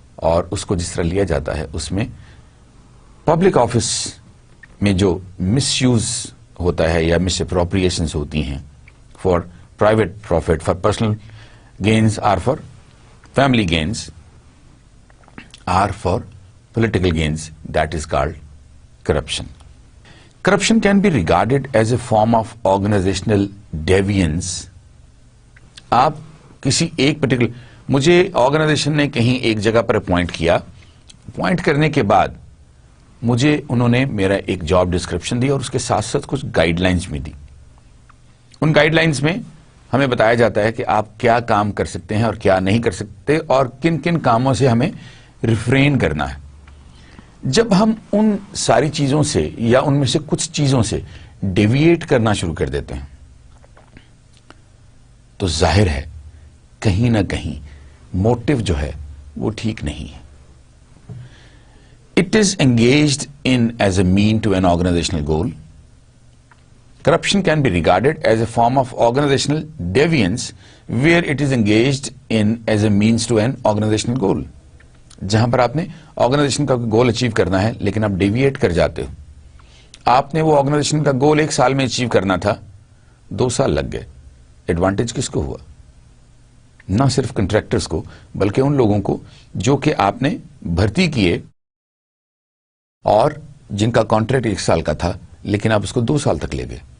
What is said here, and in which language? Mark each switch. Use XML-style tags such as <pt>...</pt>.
<ur>اور اس کو جس طرح لیا جاتا ہے اس میں پبلک آفس میں جو مس یوز ہوتا ہے یا مس اپروپریشنز ہوتی ہیں for private profit, for personal gains are for family gains or for political gains, that is called corruption.</ur> <en>Corruption can be regarded as a form of organizational deviance.</en> <ur>آپ کسی ایک پرٹیکولر، مجھے organization نے کہیں ایک جگہ پر اپوائنٹ کیا، appoint کرنے کے بعد مجھے انہوں نے میرا ایک جاب ڈسکرپشن دی اور اس کے ساتھ ساتھ کچھ گائیڈ لائنز بھی دی. ان گائیڈ لائنز میں ہمیں بتایا جاتا ہے کہ آپ کیا کام کر سکتے ہیں اور کیا نہیں کر سکتے اور کن کن کاموں سے ہمیں ریفرین کرنا ہے. جب ہم ان ساری چیزوں سے یا ان میں سے کچھ چیزوں سے ڈیویٹ کرنا شروع کر دیتے ہیں تو ظاہر ہے کہیں نہ کہیں موٹو جو ہے وہ ٹھیک نہیں ہے.</ur> <en>It is engaged in as a mean to an organizational goal. Corruption can be regarded as a form of organizational deviance where it is engaged in as a means to an organizational goal.</en> <ur>جہاں پر آپ نے organization کا goal achieve کرنا ہے لیکن آپ deviate کر جاتے ہو. آپ نے وہ آرگنائزیشن کا گول 1 سال میں اچیو کرنا تھا، 2 سال لگ گئے. ایڈوانٹیج کس کو ہوا؟ نہ صرف کنٹریکٹرز کو بلکہ ان لوگوں کو جو کہ آپ نے بھرتی کیے اور جن کا کانٹریکٹ 1 سال کا تھا لیکن آپ اس کو 2 سال تک لے گئے.</ur>